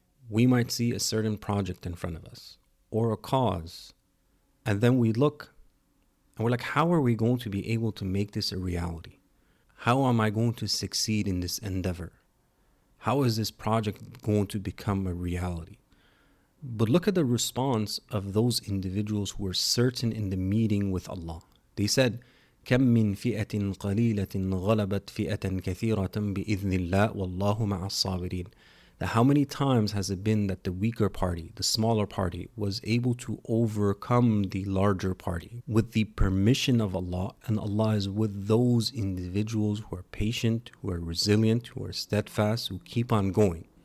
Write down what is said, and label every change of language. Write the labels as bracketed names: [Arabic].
[English] We might see a certain project in front of us or a cause, and then we look and we're like, how are we going to be able to make this a reality? How am I going to succeed in this endeavor? How is this project going to become a reality? But look at the response of those individuals who were certain in the meeting with Allah. [Arabic] They said, كم من فئة قليلة غلبت فئة كثيرة بإذن الله والله مع الصابرين. [English] That how many times has it been that the weaker party, the smaller party, was able to overcome the larger party with the permission of Allah, and Allah is with those individuals who are patient, who are resilient, who are steadfast, who keep on going.